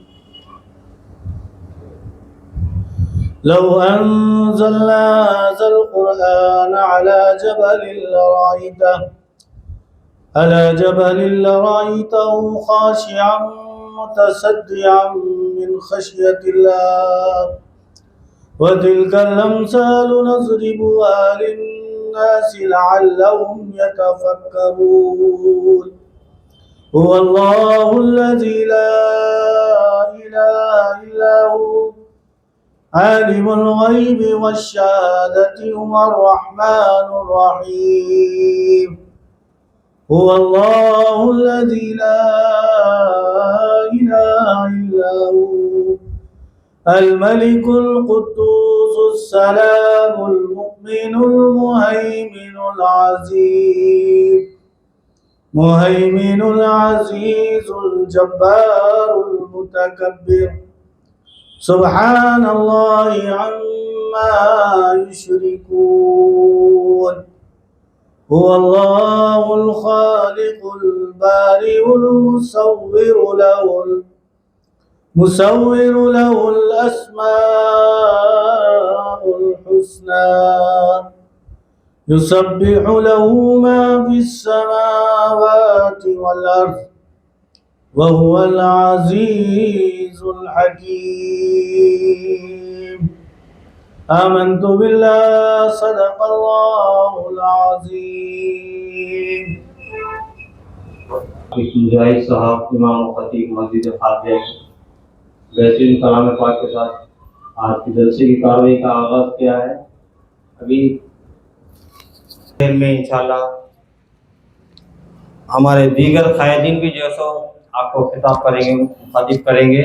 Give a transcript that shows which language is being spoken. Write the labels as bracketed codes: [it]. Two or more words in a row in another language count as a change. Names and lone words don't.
[ar] لو أنزلنا هذا القرآن على جبل لرأيته خاشعا متصدعا من خشية الله وتلك الأمثال نضربها للناس لعلهم يتفكرون. هو الله الذي لا إله إلا هو عالم الغيب والشهادة هو الرحمن الرحيم. هو الله الذي لا إله إلا هو الملك القدوس السلام المؤمن المهيمن العزيز الجبار المتكبر. سبحان الله عما يشركون. هو الله الخالق البارئ المصور له الأسماء الحسنى. يسبح له ما في السماوات والأرض وهو العزيز الحكيم. آمنت بالله صدق الله العظيم. [ur] زاہد صاحب امام خطیب مسجد فاتحہ بہترین کلام پاک کے ساتھ آج کی جلسے کی کارروائی کا آغاز کیا ہے. ابھی میں ان شاء اللہ ہمارے دیگر قائدین بھی جو سو آپ کو خطاب کریں گے، مخاطب کریں گے.